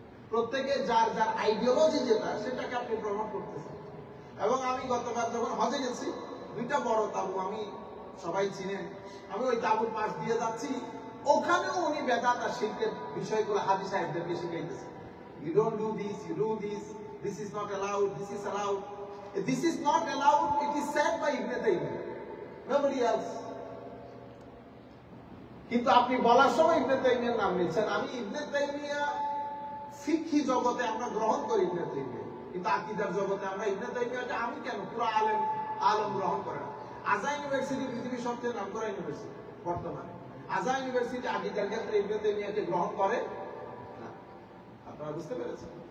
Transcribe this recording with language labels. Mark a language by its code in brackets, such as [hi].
[bn] প্রত্যেকে যার যার আইডিওলজি যেটা, সেটাকে আপনি প্রমোট করতেছেন। এবং আমি গতবার যখন হজে গেছি, দুইটা বড় তাবু, আমি সবাই চিনেন, আমি ওই তাবুর পাশ দিয়ে যাচ্ছি, ওখানেও উনি বেদাত আর শিরকের বিষয়গুলো হাজি সাহেবদেরকে শিখাইতেছে। [en] You don't do this, you do this, this is not allowed, this is allowed. This is not allowed, it is said by Ibn Taymiyyah, nobody else. [bn] কিন্তু আপনি বলার সময় ইবনে তাইমিয়ার নাম নিচ্ছেন। আমি ইবনে তাইমিয়া ফিকহি জগতে আমরা গ্রহণ করি ইবনে তাইমিয়া, কিন্তু আকীদার জগতে আমরা ইবনে তাইমিয়াকে আমি কেন পুরো আলেম গ্রহণ করে না। আজা ইউনিভার্সিটি পৃথিবীর সবচেয়ে নামকরা ইউনিভার্সিটি বর্তমানে। আজা ইউনিভার্সিটি আগেকার ক্ষেত্রে ইবনে তাইমিয়াকে গ্রহণ করে না। আপনারা বুঝতে পেরেছেন?